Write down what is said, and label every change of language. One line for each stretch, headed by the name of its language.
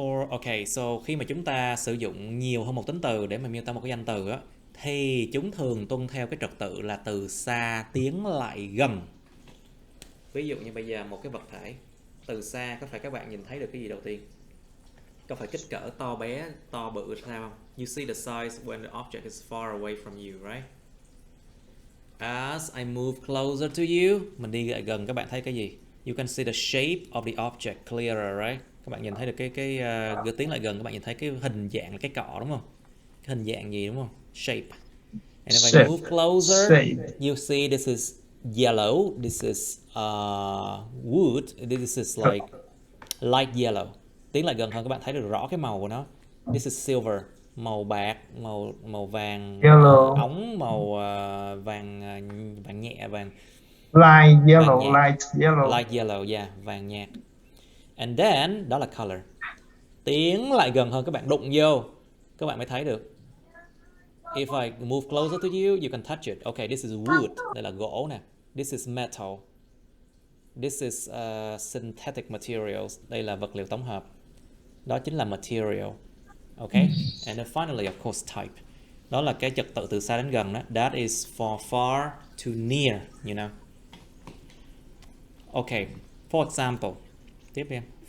Vietnamese: Okay, so khi mà chúng ta sử dụng nhiều hơn một tính từ để mà miêu tả một cái danh từ á, thì chúng thường tuân theo cái trật tự là từ xa tiến lại gần. Ví dụ như bây giờ một cái vật thể, từ xa có phải các bạn nhìn thấy được cái gì đầu tiên? Có phải kích cỡ to bé, to bự sao không?
English: You see the size when the object is far away from you, right? As I move closer to you,
Vietnamese: mình đi lại gần các bạn thấy cái gì?
English: You can see the shape of the object clearer, right?
Vietnamese: Các bạn nhìn thấy được cái tiến lại gần, các bạn nhìn thấy cái hình dạng là cái cọ đúng không? Cái hình dạng gì đúng không?
English: Shape. And if I move closer, you see this is yellow, this is wood, this is like light yellow.
Vietnamese: Tiến lại gần hơn các bạn thấy được rõ cái màu của nó.
English: This is silver,
Vietnamese: màu bạc, màu vàng ống, màu vàng nhẹ, vàng
English: light yellow,
Vietnamese: vàng nhạt.
English: light yellow, yeah,
Vietnamese: vàng nhạt.
English: And then
Vietnamese: đó là
English: color.
Vietnamese: Tiến lại gần hơn các bạn đụng vô, các bạn mới thấy được.
English: If I move closer to you, you can touch it. Okay, this is wood,
Vietnamese: đây là gỗ nè.
English: This is metal. This is synthetic materials,
Vietnamese: đây là vật liệu tổng hợp. Đó chính là material.
English: Okay, and then finally, of course, type.
Vietnamese: Đó là cái trật tự từ xa đến gần đó.
English: That is for far to near, you know. Okay, for example,
Vietnamese: tiếp đi em.